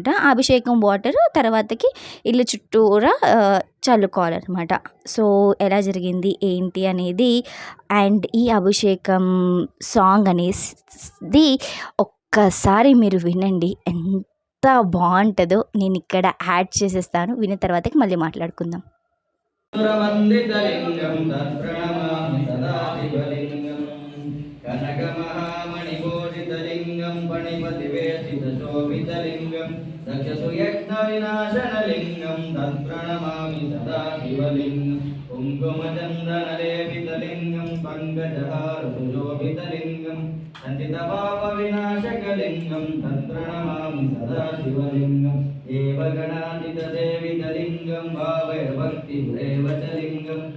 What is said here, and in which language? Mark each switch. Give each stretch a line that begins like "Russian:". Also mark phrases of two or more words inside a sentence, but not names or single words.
Telugu: అభిషేకం వాటర్ తర్వాతకి ఇల్లు చుట్టూరా చల్లుకోవాలన్నమాట. సో ఎలా జరిగింది ఏంటి అనేది అండ్ ఈ అభిషేకం సాంగ్ అనేది ఒక్కసారి మీరు వినండి, ఎంత బాగుంటుందో. నేను ఇక్కడ యాడ్ చేసేస్తాను, విన్న తర్వాతకి మళ్ళీ మాట్లాడుకుందాం.
Sanskrit: शोभितलिङ्गं दक्षसुयज्ञविनाशनलिङ्गं तत्प्रणमामि सदा शिवलिङ्गं कुङ्कुमचन्दनलेपितलिङ्गं पङ्कजहारसुशोभितलिङ्गं सञ्चितपापविनाशकलिङ्गं तत्प्रणमामि सदा शिवलिङ्गं देवगणाचितसेवितलिङ्गं भावैर्भक्तिरेव च लिङ्गं